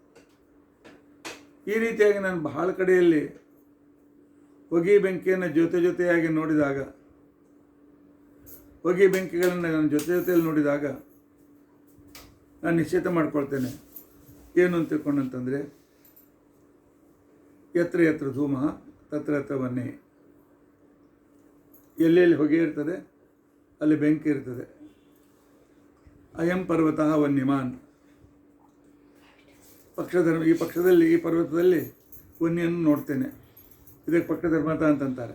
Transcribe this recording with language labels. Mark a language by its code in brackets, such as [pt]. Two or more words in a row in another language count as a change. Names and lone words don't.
[kn] ಈ ರೀತಿಯಾಗಿ ನಾನು ಬಹಳ ಕಡೆಯಲ್ಲಿ ಹೊಗೆ ಬೆಂಕಿಯನ್ನು ಜೊತೆಯಾಗಿ ನೋಡಿದಾಗ, ಹೊಗೆ ಬೆಂಕಿಗಳನ್ನು ನಾನು ಜೊತೆಯಲ್ಲಿ ನೋಡಿದಾಗ ನಾನು ನಿಶ್ಚಿತ ಮಾಡ್ಕೊಳ್ತೇನೆ ಏನು ಅಂತ ತಿಳ್ಕೊಂಡಂತಂದರೆ, [sa] ಯತ್ರ ಯತ್ರ ಧೂಮ ತತ್ರ ಯತ್ರ ವನ್ನಿ. [kn] ಎಲ್ಲೆಲ್ಲಿ ಹೊಗೆ ಇರ್ತದೆ ಅಲ್ಲಿ ಬೆಂಕಿ ಇರ್ತದೆ. [sa] ಅಯಂ ಪರ್ವತಃ ವನ್ಯಮಾನ್. [kn] ಪಕ್ಷಧರ್ಮ, ಈ ಪರ್ವತದಲ್ಲಿ ವನ್ಯವನ್ನು ನೋಡ್ತೇನೆ, ಇದಕ್ಕೆ ಪಕ್ಷಧರ್ಮತ ಅಂತಂತಾರೆ.